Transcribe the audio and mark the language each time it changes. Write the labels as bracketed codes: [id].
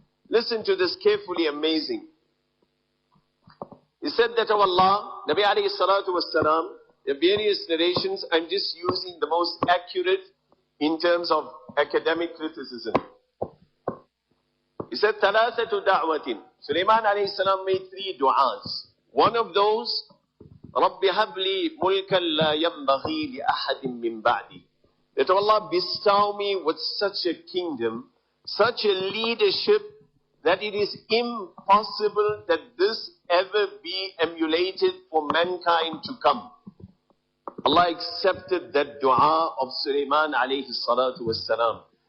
[en] Listen to this carefully, amazing. He said that, "Oh Allah," Nabi alayhi salatu was salam, there are various narrations, I'm just using the most accurate in terms of academic criticism. He said, [ar] "Thalathatu da'watin." [en] Sulayman alayhi salam made three du'as. One of those, [ar] رَبِّ هَبْ لِي مُلْكًا لَا يَنْبَغِي لِأَحَدٍ مِّن بَعْدِي. [en] that Allah bestow me with such a kingdom, such a leadership, that it is impossible that this ever be emulated for mankind to come. Allah accepted that dua of Sulayman alayhi salatu wassalam.